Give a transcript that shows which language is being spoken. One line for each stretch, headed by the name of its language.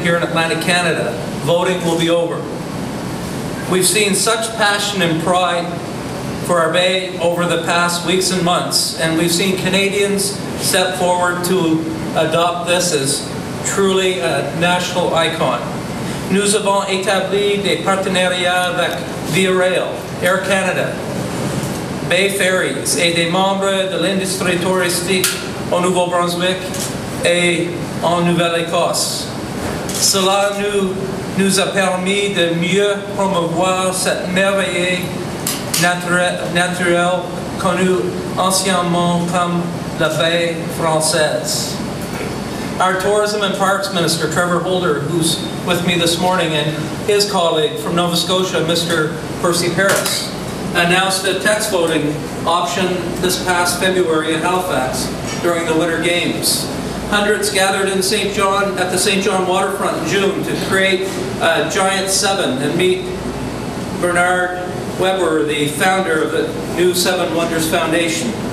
English: here in Atlantic Canada, voting will be over. We've seen such passion and pride for our Bay over the past weeks and months, and we've seen Canadians step forward to adopt this as truly a national icon.
French: Nous avons établi des partenariats avec Via Rail, Air Canada, Bay Ferries et des membres de l'industrie touristique au Nouveau-Brunswick et en Nouvelle-Écosse. Cela nous a permis de mieux promouvoir cette merveille naturelle connue anciennement comme la baie française.
English: Our Tourism and Parks Minister, Trevor Holder, who's with me this morning, and his colleague from Nova Scotia, Mr. Percy Paris, announced a text voting option this past February in Halifax during the Winter Games. Hundreds gathered in St. John at the St. John waterfront in June to create a giant 7 and meet Bernard Weber, the founder of the new Seven Wonders Foundation.